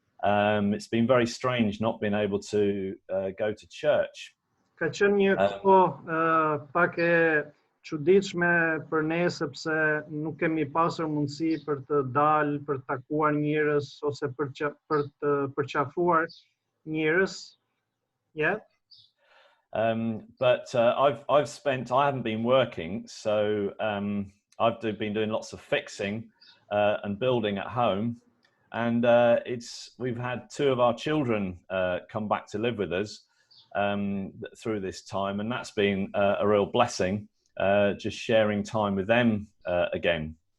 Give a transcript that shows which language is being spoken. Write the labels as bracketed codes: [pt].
[en] It's been very strange not being able to go to church. [sq] Ka qenë një kohë pak e çuditshme për ne, sepse nuk kemi pasur mundësi për të dalë, për të takuar njerëz ose për të përqafuar njerëz. [en] Yeah. But I haven't been working, so I've been doing lots of fixing and building at home, and we've had 2 of our children come back to live with us through this time, and that's been a real blessing, just sharing time with them again.